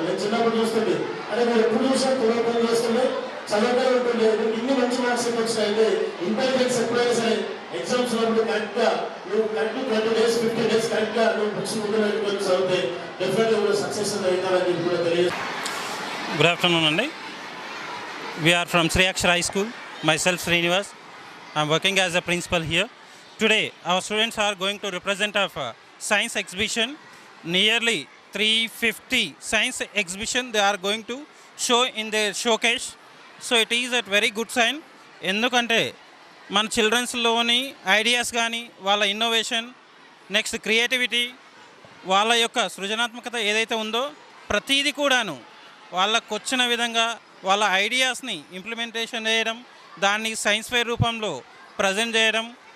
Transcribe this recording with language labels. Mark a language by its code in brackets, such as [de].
[te] నేను చిన్నప్పుడు చూస్తుండే, అదే మీరు ఎప్పుడు చూసినా పూర్వపని చేస్తుండే, చదువుతూ ఉంటుండే. ఇన్ని మంచి మార్క్స్ వచ్చినాయంటే ఇంటెలిజెన్స్ ఎప్పుడైనా సరే ఎగ్జామ్స్ ఉన్నప్పుడు నువ్వు 20 డేస్ 50 డేస్ కరెక్ట్గా నువ్వు బుక్స్ ముందు పెట్టుకొని చదివితే డెఫినెట్గా కూడా సక్సెస్ అవుతారని కూడా తెలియజేస్తాను. [en] Good afternoon, Andy. We are from Sri Akshara High School. Myself, Srinivas. I am working as a principal here. Today, our students are going to represent of science exhibition. Nearly 350 science exhibition they are going to show in their showcase. So it is a very good sign. [te] ఎందుకంటే మన చిల్డ్రన్స్లోని ideas కానీ వాళ్ళ innovation, next creativity, వాళ్ళ యొక్క సృజనాత్మకత ఏదైతే ఉందో ప్రతీది కూడాను వాళ్ళకు వచ్చిన విధంగా వాళ్ళ ఐడియాస్ని ఇంప్లిమెంటేషన్ చేయడం, దాన్ని సైన్స్ ఫెయిర్ రూపంలో ప్రజెంట్ చేయడం.